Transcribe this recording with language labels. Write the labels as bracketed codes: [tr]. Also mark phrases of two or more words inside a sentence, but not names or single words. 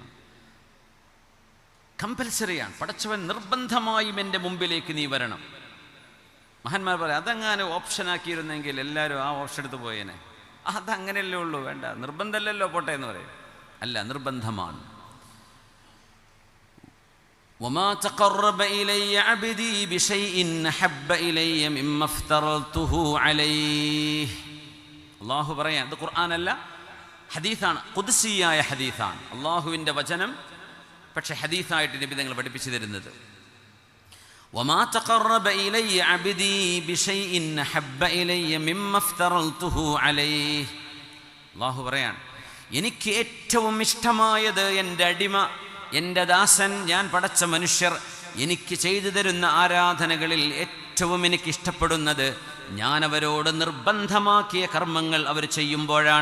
[ml] കമ്പൽസറിയാണ്. പടച്ചവൻ നിർബന്ധമായും എൻ്റെ മുമ്പിലേക്ക് നീ വരണം. മഹാന്മാർ പറയാം, അതെങ്ങാനും ഓപ്ഷനാക്കിയിരുന്നെങ്കിൽ എല്ലാവരും ആ ഓപ്ഷൻ എടുത്ത് പോയേനെ. അതങ്ങനെയല്ലേ ഉള്ളൂ, വേണ്ട നിർബന്ധമല്ലല്ലോ, പോട്ടെ എന്ന് പറയും. അല്ല, നിർബന്ധമാണ്. [ar] وما تقرب إلي عبدي بشيء أحب إلي مما افترضته عليه. [ml] അള്ളാഹു പറയാം, ഇത് ഖുർആനല്ല, ഹദീസാണ്, ഖുദ്സിയായ ഹദീസാണ്, അള്ളാഹുവിൻ്റെ വചനം, പക്ഷെ ഹദീസായിട്ട് നബി തങ്ങൾ പഠിപ്പിച്ചു തരുന്നത്. [ar] وما تقرب إلي عبدي بشيء أحب إلي مما افترضته عليه. [ml] അള്ളാഹു പറയാൻ, എനിക്ക് ഏറ്റവും ഇഷ്ടമായത് എൻ്റെ അടിമ, എൻ്റെ ദാസൻ, ഞാൻ പടച്ച മനുഷ്യർ എനിക്ക് ചെയ്തു തരുന്ന ആരാധനകളിൽ ഏറ്റവും എനിക്ക് ഇഷ്ടപ്പെടുന്നത് ഞാൻ അവരോട് നിർബന്ധമാക്കിയ കർമ്മങ്ങൾ അവർ ചെയ്യുമ്പോഴാണ്.